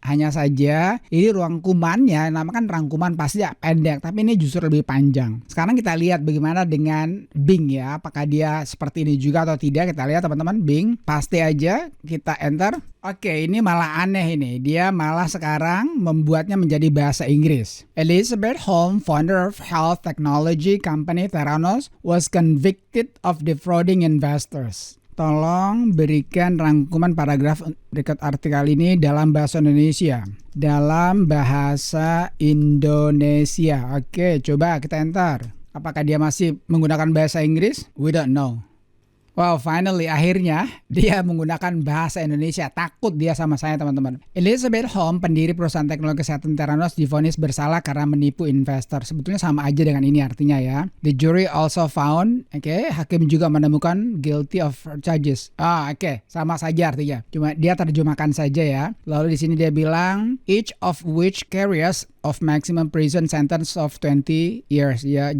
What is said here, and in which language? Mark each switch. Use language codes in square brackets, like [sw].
[id] Hanya saja ini rangkumannya, namakan rangkuman pasti ya pendek, tapi ini justru lebih panjang. Sekarang kita lihat bagaimana dengan Bing ya, apakah dia seperti ini juga atau tidak. Kita lihat teman-teman, Bing, pasti aja, kita enter. Oke, ini malah aneh ini. Dia malah sekarang membuatnya menjadi bahasa Inggris. [en] Elizabeth Holmes, founder of health technology company Theranos, was convicted of defrauding investors. [id] Tolong berikan rangkuman paragraf berikut artikel ini dalam bahasa Indonesia. Dalam bahasa Indonesia. Oke, coba kita enter. Apakah dia masih menggunakan bahasa Inggris? [en] We don't know. Wow, finally, [id] akhirnya dia menggunakan bahasa Indonesia. Takut dia sama saya, teman-teman. Elizabeth Holmes, pendiri perusahaan teknologi kesehatan Theranos, divonis bersalah karena menipu investor. Sebetulnya sama aja dengan ini artinya ya. [en] The jury also found, [id] hakim juga menemukan [en] guilty of charges. [id] Sama saja artinya. Cuma dia terjemahkan saja ya. Lalu di sini dia bilang, [en] each of which carries of maximum prison sentence of 20 years ya.